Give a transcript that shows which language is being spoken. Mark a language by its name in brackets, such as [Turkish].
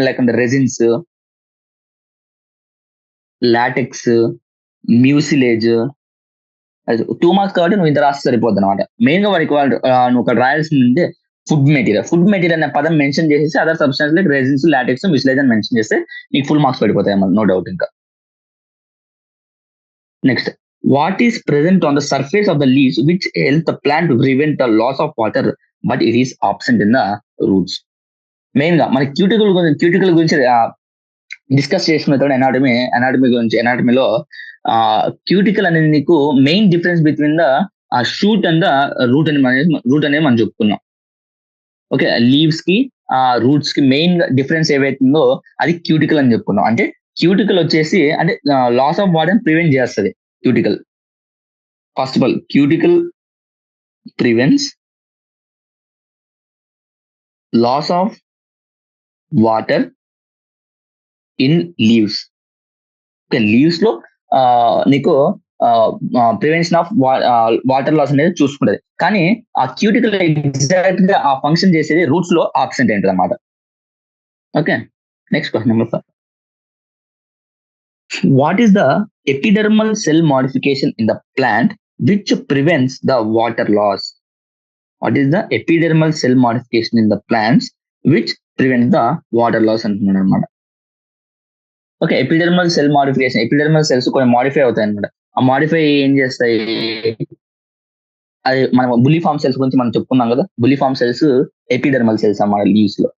[Telugu] ఇంకా లైక్ అంటే resins, LaTeX, mucilage. 2 marks కాబట్టి నువ్వు ఇంత రాస్తే సరిపోద్ది అనమాట. మెయిన్ గా వాడికి నువ్వు ఇక్కడ రాయాల్సింది ఫుడ్ మెటీరియల్ అనే పదం మెన్షన్ చేసేసి other substance like resins, LaTeX, mucilage అని మెన్షన్ చేస్తే నీకు ఫుల్ మార్క్స్ పడిపోతాయి అన్నమాట, నో డౌట్. ఇంకా next. [English] What is present on the surface of the leaves which help the plant to prevent the loss of water but it is absent in the roots? [Telugu] Main గా మన cuticle గురించి discuss చేసుకున్న anatomy గురించి. ఎనాటమీలో cuticle అనేది నీకు main difference between the shoot and the route అనేది మనం చెప్పుకున్నాం. ఓకే, లీవ్స్ కి రూట్స్ కి మెయిన్ డిఫరెన్స్ ఏవైతుందో అది క్యూటికల్ అని చెప్పుకున్నాం. అంటే క్యూటికల్ వచ్చేసి అంటే లాస్ ఆఫ్ వాటర్ ప్రివెంట్ చేస్తుంది. [English] Cuticle first of all cuticle prevents loss of water in leaves. [Telugu] Leaves లో నీకు ప్రివెన్షన్ ఆఫ్ వాటర్ లాస్ అనేది చూసుకుంటది. కానీ ఆ క్యూటికల్ ఎగ్జాక్ట్ గా ఆ ఫంక్షన్ చేసేది రూట్స్ లో ఆబ్సెంట్ ఏంటది అనమాట. Okay, next question number 5. [English] What is the epidermal cell modification in the plant which prevents the water loss? What is the epidermal cell modification in the plants which prevent the water loss [Telugu] అంటున్నాడు అనమాట. Okay, epidermal cell modification, epidermal cells కొన్ని modify అవుతాయి అనమాట. ఆ modify ఏం చేస్తాయి, అది మనం బుల్లిఫామ్ సెల్స్ గురించి మనం చెప్పుకున్నాం కదా, బుల్లిఫామ్ సెల్స్ ఎపిడెర్మల్ సెల్స్ అన్నమాట లీవ్స్ లో.